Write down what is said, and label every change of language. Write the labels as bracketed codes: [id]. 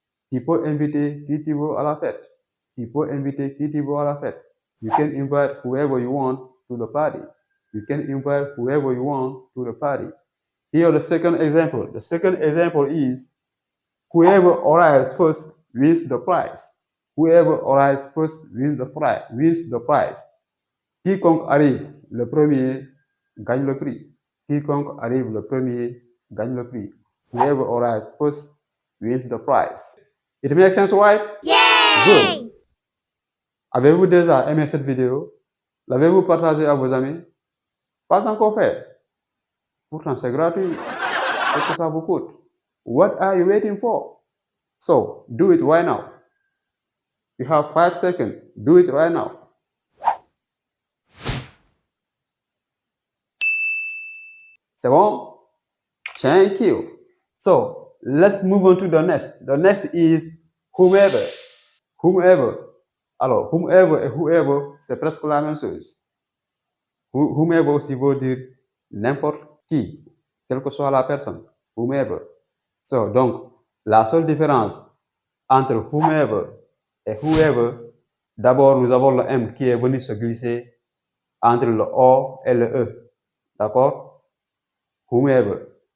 [fr] Tu peux inviter qui tu veux à la fête. Tu peux inviter qui tu veux à la fête. [en] You can invite whoever you want to the party. You can invite whoever you want to the party. Here the second example. The second example is whoever arrives first wins the prize. Whoever arrives first wins the prize. [fr] Quiconque arrive le premier gagne le prix. Quiconque arrive le premier gagne le prix. [en] Whoever arrives first wins the prize. It makes sense, right? Yay! Good. [fr] Avez-vous déjà aimé cette vidéo? L'avez-vous partagée à vos amis? Pas encore fait. Pourtant, c'est gratuit. Qu'est-ce que ça vous coûte? [en] What are you waiting for? So, do it right now. You have 5 seconds. Do it right now. [fr] C'est bon? [en] Thank you. So, let's move on to the next. The next is whomever. Whomever. [fr] Alors, whomever et whoever, c'est presque la même chose. Whomever aussi veut dire n'importe qui, quelle que soit la personne. Whomever. So, donc, la seule différence entre whomever et whoever, d'abord, nous avons le M qui est venu se glisser entre le O et le E. D'accord? Whomever.